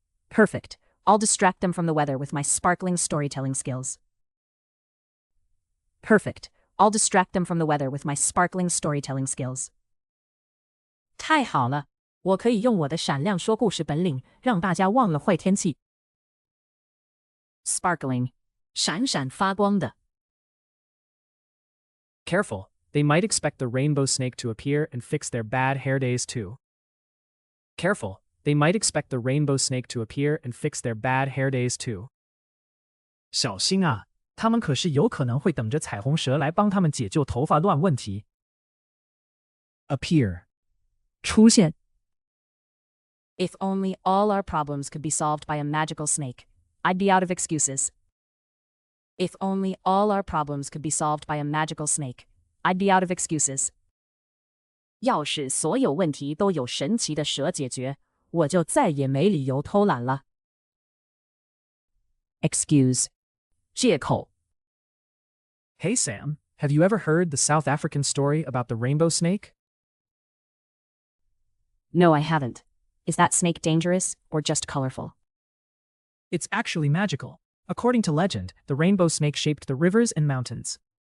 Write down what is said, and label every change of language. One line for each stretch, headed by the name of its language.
English: Perfect. I'll distract them from the weather with my sparkling storytelling skills. Perfect. I'll distract them from the weather with my sparkling storytelling skills.
Chinese: 太好了，我可以用我的闪亮说故事本领，让大家忘了坏天气。
English: Sparkling. 闪闪发光的。 Careful, they might expect the rainbow snake to appear and fix their bad hair days too. Careful, they might expect the rainbow snake to appear and fix their bad hair days too.
Chinese: 小心啊，他们可是有可能会等着彩虹蛇来帮他们解救头发乱问题。
English: Appear. 出现。 If only all our problems could be solved by a magical snake, I'd be out of excuses. If only all our problems could be solved by a magical snake, I'd be out of excuses.
Chinese: 要是所有问题都有神奇的蛇解决，我就再也没理由偷懒了。
English: Excuse. 借口。 Hey Sam, have you ever heard the South African story about the rainbow snake? No, I haven't. Is that snake dangerous or just colorful? It's actually magical. According to legend, the rainbow snake shaped the rivers and mountains.